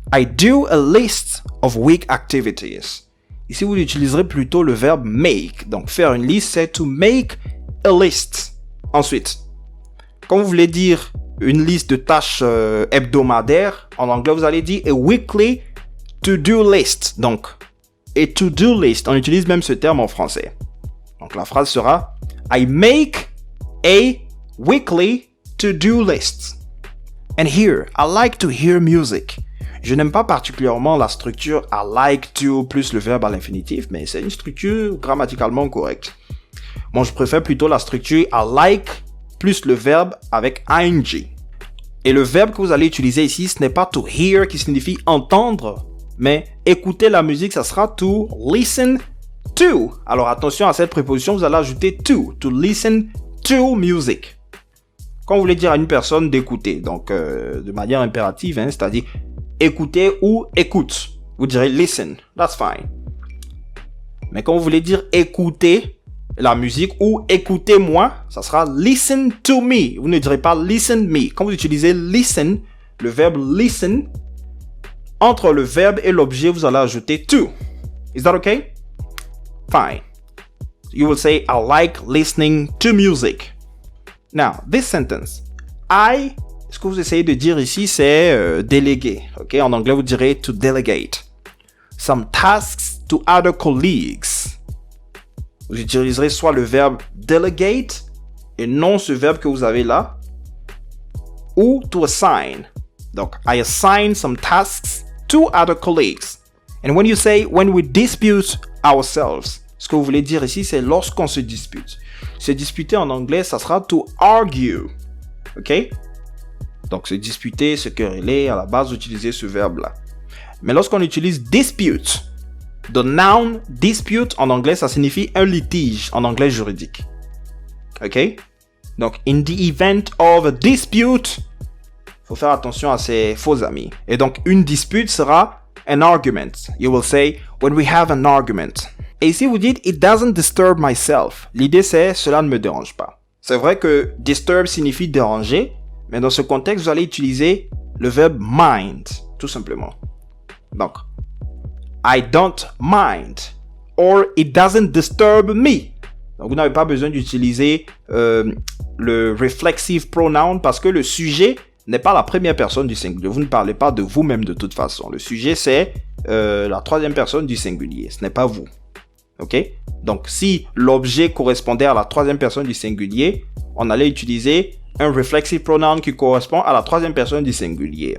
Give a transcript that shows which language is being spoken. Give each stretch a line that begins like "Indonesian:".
English: I do a list of week activities.
French: Ici, vous utiliserez plutôt le verbe make. Donc, faire une liste, c'est
English: to make a list.
French: Ensuite, quand vous voulez dire une liste de tâches hebdomadaires, en anglais, vous allez dire
English: a weekly to-do list.
French: Donc,
English: a to-do list,
French: on utilise même ce terme en français. Donc, la phrase sera
English: I make a weekly to-do list. And here, I like to hear music.
French: Je n'aime pas particulièrement la structure
English: I like to
French: plus le verbe à l'infinitif, mais c'est une structure grammaticalement correcte. Moi, je préfère plutôt la structure
English: I like
French: plus le verbe avec ing. Et le verbe que vous allez utiliser ici, ce n'est pas to hear qui signifie entendre, mais écouter la musique, ça sera
English: to listen to.
French: Alors attention à cette préposition, vous allez ajouter
English: to listen to music.
French: Quand vous voulez dire à une personne d'écouter, donc de manière impérative, c'est-à-dire écouter ou écoute, vous direz
English: listen, that's fine.
French: Mais quand vous voulez dire écouter la musique ou écoutez-moi, ça sera
English: listen to me.
French: Vous ne direz pas
English: listen me.
French: Quand vous utilisez listen, le verbe listen, entre le verbe et l'objet, vous allez ajouter to.
English: Is that okay? Fine. You will say, I like listening to music. Now, this sentence,
French: ce que vous essayez de dire ici, c'est déléguer. Okay? En anglais, vous direz
English: to delegate some tasks to other colleagues.
French: Vous utiliserez soit le verbe delegate et non ce verbe que vous avez là, ou to assign.
English: Donc, I assign some tasks to other colleagues. And when you say, when we dispute ourselves,
French: ce que vous voulez dire ici, c'est lorsqu'on se dispute. Se disputer en anglais, ça sera
English: to argue.
French: Ok? Donc, se disputer, se quereller, à la base, utiliser ce verbe-là. Mais lorsqu'on utilise dispute,
English: the noun dispute
French: en anglais, ça signifie un litige en anglais juridique. Ok? Donc,
English: in the event of a dispute,
French: faut faire attention à ses faux amis. Et donc, une dispute sera
English: an argument. You will say, when we have an argument.
French: Et ici, vous dites,
English: it doesn't disturb myself.
French: L'idée, c'est, cela ne me dérange pas. C'est vrai que disturb signifie déranger, mais dans ce contexte, vous allez utiliser le verbe mind, tout simplement.
English: Donc, I don't mind, or it doesn't disturb me.
French: Donc, vous n'avez pas besoin d'utiliser le reflexive pronoun parce que le sujet n'est pas la première personne du singulier. Vous ne parlez pas de vous-même de toute façon. Le sujet, c'est la troisième personne du singulier. Ce n'est pas vous. Ok? Donc, si l'objet correspondait à la troisième personne du singulier, on allait utiliser un reflexive pronoun qui correspond à la troisième personne du singulier.